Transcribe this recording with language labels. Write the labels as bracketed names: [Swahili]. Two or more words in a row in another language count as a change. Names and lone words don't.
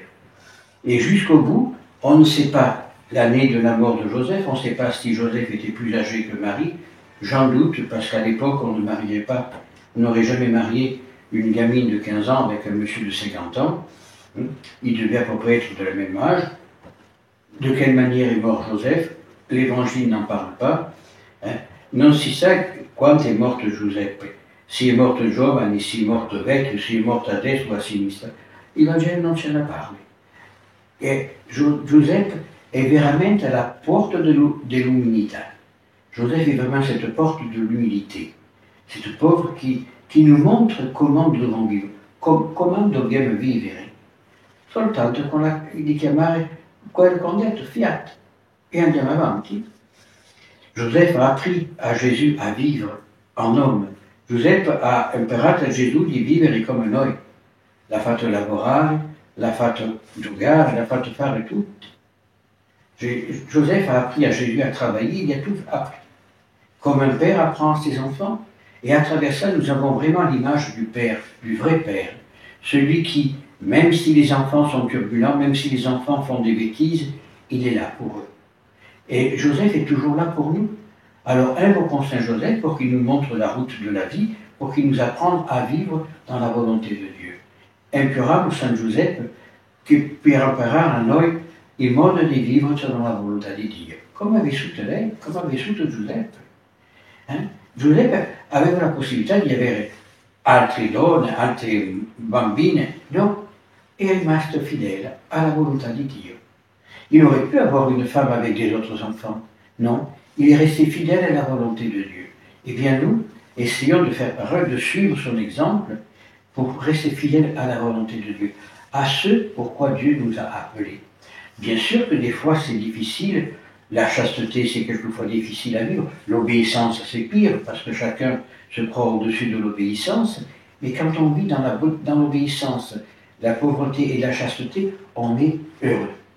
[French] Et jusqu'au bout, on ne sait pas l'année de la mort de Joseph, on ne sait pas si Joseph était plus âgé que Marie. J'en doute, parce qu'à l'époque, on ne mariait pas, on n'aurait jamais marié une gamine de 15 ans avec un monsieur de 50 ans. Il devait à peu près être de la même âge. De quelle manière est mort Joseph? L'Évangile n'en parle pas. [Italian] Non si sa quanto è morto Giuseppe. Si è morto giovane, si è morto vecchio, si è morto a destra o a sinistra. Il Vangelo non ce ne parla. E Giuseppe è veramente la porta dell'umilità. [French] Joseph est vraiment cette porte de l'humilité. Cette porte qui nous montre comment nous devons vivre, comment [Italian] dobbiamo vivere. Soltanto di chiamare quello che ho detto, fiat, e andiamo avanti. [French] Joseph a appris à Jésus à vivre en homme. [Italian] Joseph ha imparato a Gesù di vivere come noi. L'ha fatto lavorare, l'ha fatto giocare, l'ha fatto fare tutto. [French] Joseph a appris à Jésus à travailler, il a tout appris. Comme un père apprend à ses enfants. Et à travers ça, nous avons vraiment l'image du Père, du vrai Père. Celui qui, même si les enfants sont turbulents, même si les enfants font des bêtises, il est là pour eux. Et Joseph est toujours là pour nous. Alors invoquons Saint Joseph pour qu'il nous montre la route de la vie, pour qu'il nous apprenne à vivre dans la volonté de Dieu. [Italian] Imploriamo San Giuseppe che per imparare a noi il modo di vivere secondo la volontà di Dio. Come ha vissuto lei? Come ha vissuto Giuseppe? Giuseppe aveva la possibilità di avere altre donne, altre bambine, no? È rimasto fidèle alla volontà di Dio. [French] Il aurait pu avoir une femme avec des autres enfants. Non, il est resté fidèle à la volonté de Dieu. Eh bien nous, essayons de faire pareil, de suivre son exemple pour rester fidèles à la volonté de Dieu, à ce pourquoi Dieu nous a appelés. Bien sûr que des fois c'est difficile, la chasteté c'est quelquefois difficile à vivre, l'obéissance c'est pire parce que chacun se prend au-dessus de l'obéissance, mais quand on vit dans l'obéissance, la pauvreté et la chasteté, on est heureux.